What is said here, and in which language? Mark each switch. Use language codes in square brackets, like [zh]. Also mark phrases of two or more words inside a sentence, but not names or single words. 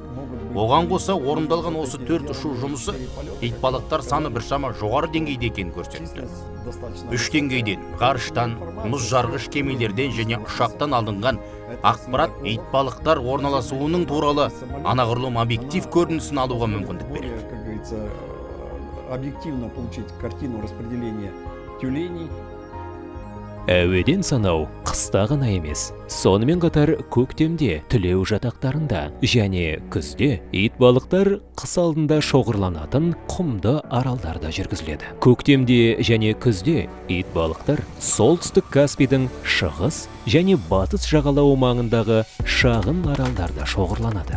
[kk] Оған қоса орындалған осы 4 ұшу жұмысы итбалықтар саны біршама жоғары деңгейде екенін көрсетті. 3 деңгейден, ғарыштан, мұзжарғыш кемелерден және ұшақтан алынған ақпарат итбалықтар орналасуының туралы анағұрлым объектив көрінісін алуға мүмкіндік береді. [ru] Объективно получить картину распределения тюленей. [kk] Әуеден санау қыста ғана емес, сонымен қатар көктемде түлеу жатақтарында және күзде итбалықтар қыс алдында шоғырланатын құмды аралдарда жүргізіледі. Көктемде және күзде итбалықтар солтүстік Каспийдің шығыс және батыс жағалауы маңындағы шағын аралдарда шоғырланады.